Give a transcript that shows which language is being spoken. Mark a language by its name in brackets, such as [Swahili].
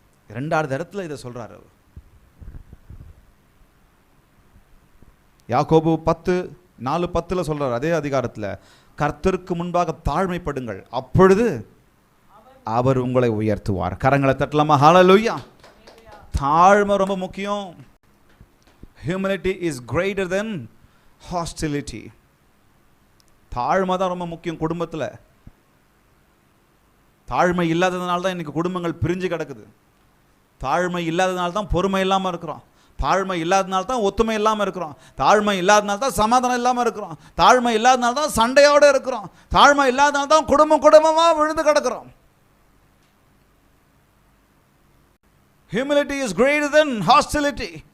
[Tamil] 2வது இடத்துல இதை சொல்றாரு. யாக்கோபு 10:4-10 சொல்றாரு, அதே அதிகாரத்தில், கர்த்தருக்கு முன்பாக தாழ்மைப்படுங்கள், அப்பொழுது அவர் உங்களை உயர்த்துவார். கரங்களை தட்டலாமா? ஹல்லேலூயா. தாழ்மை ரொம்ப முக்கியம். [English] Humility is greater than hostility. [Tamil] தாழ்மை தான் ரொம்ப முக்கியம் குடும்பத்தில். தாழ்மை இல்லாததுனால தான் இன்னைக்கு குடும்பங்கள் பிரிஞ்சு கிடக்குது. தாழ்மை இல்லாததுனால தான் பொறுமை இல்லாமல் இருக்கிறோம். தாழ்மை இல்லாதனால தான் ஒத்துமை இல்லாமல் இருக்கிறோம். தாழ்மை இல்லாதனால தான் சமாதானம் இல்லாமல் இருக்கிறோம். தாழ்மை இல்லாதனால தான் சண்டையோடு இருக்கிறோம். தாழ்மை இல்லாதனால தான் குடும்பமாக விழுந்து கிடக்கிறோம். [English] Humility is greater than hostility.